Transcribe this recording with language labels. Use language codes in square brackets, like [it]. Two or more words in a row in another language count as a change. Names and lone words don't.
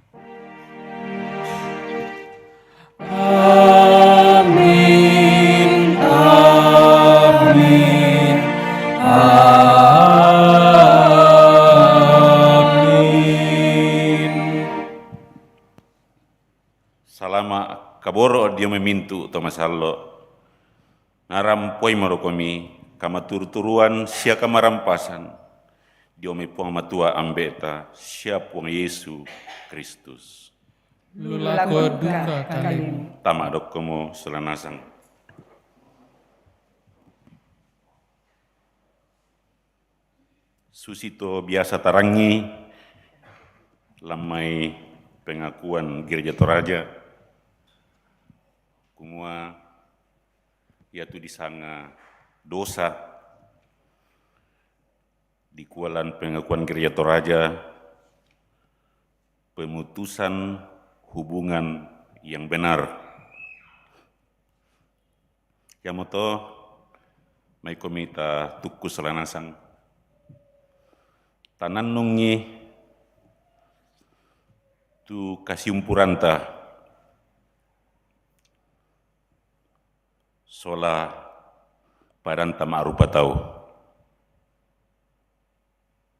[sda] Amin, amin, amin. Salama kaboro dia memintu tomasallo. Ngarampoi marokomi kama turuan sia kamarampasan diomi puang matua ambeta sia puang Yesus Kristus. Lulako duka kalimu. Tama dokomo selanasang. Susito biasa tarangi lamai pengakuan Gereja Toraja. Kumua yaitu disanga dosa di kualan [id] pengakuan Gereja Toraja pemutusan hubungan yang benar. [sda] Yamoto mai komita tuku selanasang tanannungi tu kasiumpuranta sola paranta ma'rupa tau.